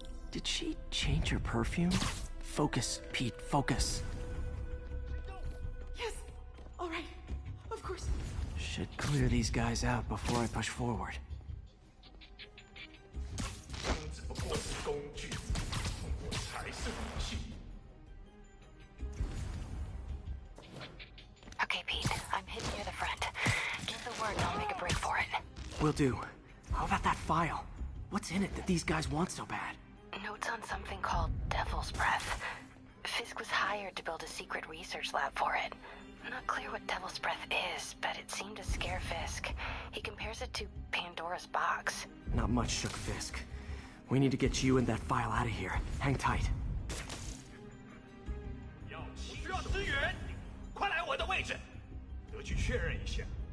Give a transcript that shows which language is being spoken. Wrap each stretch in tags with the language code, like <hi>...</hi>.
<en>Did she change her perfume? Focus, Pete, focus. Yes. All right. Of course. Should clear these guys out before I push forward.</en> <zh>只不过是工具，我才是武器。</zh> <en>Okay, Pete. I'm hidden near the front. Give the word and I'll make a break for it. Will do. How about that file? What's in it that these guys want so bad? Notes on something called Devil's Breath. Fisk was hired to build a secret research lab for it. Not clear what Devil's Breath is, but it seemed to scare Fisk. He compares it to Pandora's box. Not much shook Fisk. We need to get you and that file out of here. Hang tight.</en> <zh>需要支援，快来我的位置，得去确认一下。</zh>